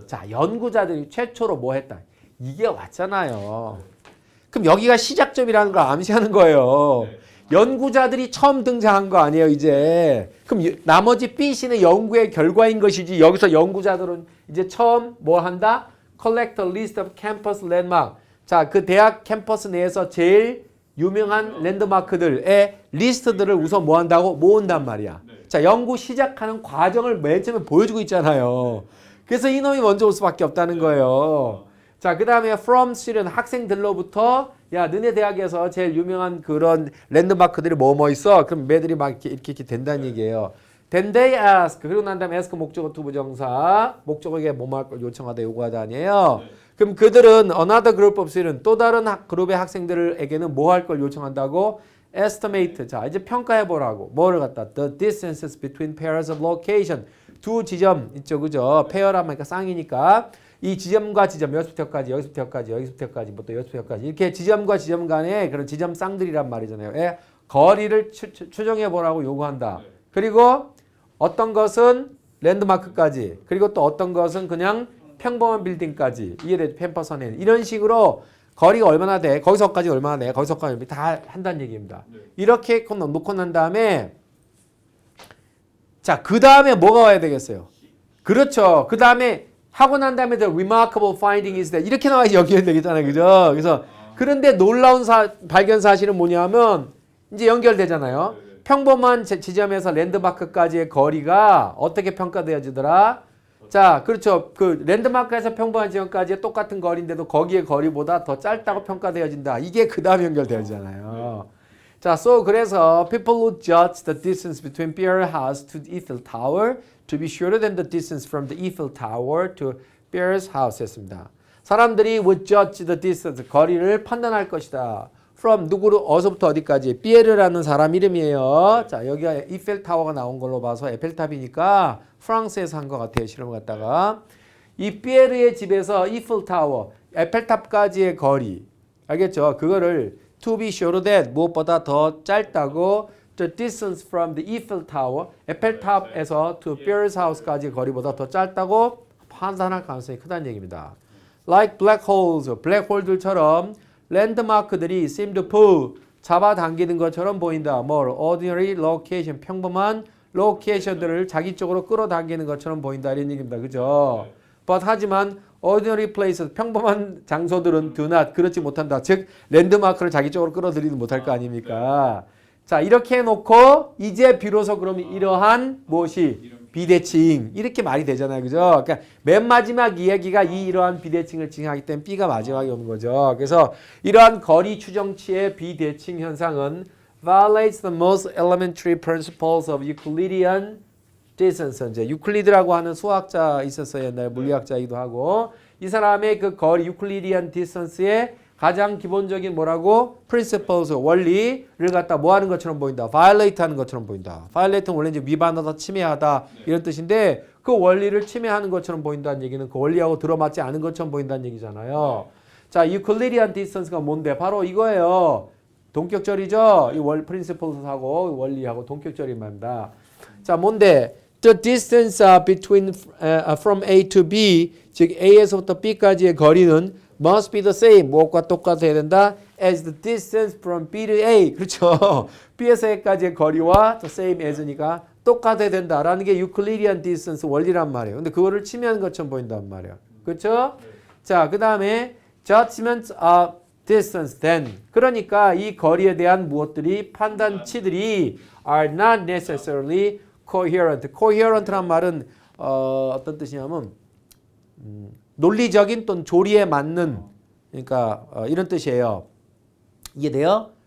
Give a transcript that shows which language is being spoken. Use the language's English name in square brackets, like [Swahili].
[Korean] 연구자들이 최초로 뭐 했다? 이게 왔잖아요. 그럼 여기가 시작점이라는 걸 암시하는 거예요. 연구자들이 처음 등장한 거 아니에요, 이제. 그럼 나머지 B씨는 연구의 결과인 것이지 여기서 연구자들은 이제 처음 뭐 한다? [English] Collect a list of campus landmark. [Korean] 자, 그 대학 캠퍼스 내에서 제일 유명한 랜드마크들의 리스트들을 우선 뭐 한다고? 모은단 말이야. 자, 연구 시작하는 과정을 맨 처음에 보여주고 있잖아요. 그래서 이놈이 먼저 올 수밖에 없다는 거예요. 자, 그 다음에 [English] from student [Korean] 학생들로부터 야, 너네 대학에서 제일 유명한 그런 랜드마크들이 뭐 있어? 그럼 매들이 막 이렇게 된다는 얘기예요. [English] Then they ask. [Korean] 그리고 난 다음에 ask 목적어 투부정사. 목적어에게 뭐뭐 할 걸 요청하다 요구하다 아니에요. 그럼 그들은 [English] another group of student [Korean] 또 다른 그룹의 학생들에게는 뭐 할 걸 요청한다고? estimate. 자, 이제 평가해 보라고. 뭐를 갖다? [English] The distances between pairs of location. [Korean] 두 지점 있죠, 그죠? 페어라니까 쌍이니까 이 지점과 지점 여기서부터까지 여기서부터까지 뭐 또 여기서부터까지 이렇게 지점과 지점 간의 그런 지점 쌍들이란 말이잖아요. 거리를 추정해 보라고 요구한다. 그리고 어떤 것은 랜드마크까지 그리고 또 어떤 것은 그냥 평범한 빌딩까지 이해되죠? 캠퍼스 안에 이런 식으로 거리가 얼마나 돼? 거기서까지 얼마나 돼? 거기서까지 다 한다는 얘기입니다. 이렇게 놓고 난 다음에 자, 그 다음에 뭐가 와야 되겠어요? 그렇죠. 그 다음에 하고 난 다음에 [English] the remarkable finding is that [Korean] 이렇게 나와야지 연결이 되겠잖아요. 그죠? 그래서 그런데 놀라운 발견 사실은 뭐냐면 이제 연결되잖아요. 평범한 지점에서 랜드마크까지의 거리가 어떻게 평가되어지더라? 자, 그렇죠. 그 랜드마크에서 평범한 지점까지의 똑같은 거리인데도 거기의 거리보다 더 짧다고 평가되어진다. 이게 그 다음 연결되잖아요. [English] 자, so [Korean] 그래서 [English] people would judge the distance between Beer House to the Eiffel Tower to be shorter than the distance from the Eiffel Tower to Beer's house [Korean] 했습니다. 사람들이 [English] would judge the distance, [Korean] 거리를 판단할 것이다. from 누구로 어디서부터 어디까지? 피에르라는 사람 이름이에요. 자, 여기가 이펠 타워가 나온 걸로 봐서 에펠탑이니까 프랑스에서 한 것 같아요. 실험을 갖다가 이 피에르의 집에서 이펠 타워, 에펠탑까지의 거리 알겠죠? 그거를 [English] to be shorter than [Korean] 무엇보다 더 짧다고 [English] the distance from the Eiffel Tower, [Korean] 에펠탑에서 to Beer's house까지 거리보다 더 짧다고 판단할 가능성이 크다는 얘기입니다. [English] Like black holes, [Korean] 블랙홀들처럼 랜드마크들이 [English] seem to pull, [Korean] 잡아당기는 것처럼 보인다. 뭘? [English] ordinary location, [Korean] 평범한 로케이션들을 자기 쪽으로 끌어당기는 것처럼 보인다. 이런 얘기입니다. 그죠? But 하지만 [English] ordinary places, [Korean] 평범한 장소들은 [English] do not, [Korean] 그렇지 못한다. 즉 랜드마크를 자기 쪽으로 끌어들이지 못할 거 아닙니까? 자, 이렇게 해놓고 이제 비로소 그러면 이러한 무엇이? 비대칭. 이렇게 말이 되잖아요. 그죠? 그러니까 맨 마지막 이야기가 이러한 비대칭을 칭하기 때문에 B가 마지막에 오는 거죠. 그래서 이러한 거리 추정치의 비대칭 현상은 [English] violates the most elementary principles of Euclidean distance. [Korean] 이제 유클리드라고 하는 수학자 있었어요. 옛날 물리학자이기도 하고 이 사람의 그 거리 유클리디안 디스턴스의 가장 기본적인 뭐라고? principles, 원리를 갖다 뭐 하는 것처럼 보인다. violate 하는 것처럼 보인다. violate는 원래 이제 위반하다, 침해하다 이런 뜻인데 그 원리를 침해하는 것처럼 보인다는 얘기는 그 원리하고 들어맞지 않은 것처럼 보인다는 얘기잖아요. 자, Euclidean distance가 뭔데? 바로 이거예요. 동격절이죠. 이 principles하고 원리하고 동격절인 말입니다. 자, 뭔데? [English] The distance between from A to B, [Korean] 즉 A에서부터 B까지의 거리는 [English] must be the same. [Korean] 무엇과 똑같아야 된다. [English] as the distance from B to A. [Korean] 그렇죠. B에서 A까지의 거리와 [English] the same as [Korean] 니까 똑같아야 된다라는 게 유클리디안 디스턴스 원리란 말이에요. 근데 그거를 침해한 것처럼 보인단 말이에요. 그렇죠? 자, 그 다음에 [English] judgments of distance then. [Korean] 그러니까 이 거리에 대한 무엇들이 판단치들이 [English] are not necessarily coherent. [Korean] coherent란 말은 어떤 뜻이냐면 논리적인 또는 조리에 맞는 그러니까 이런 뜻이에요. 이해돼요?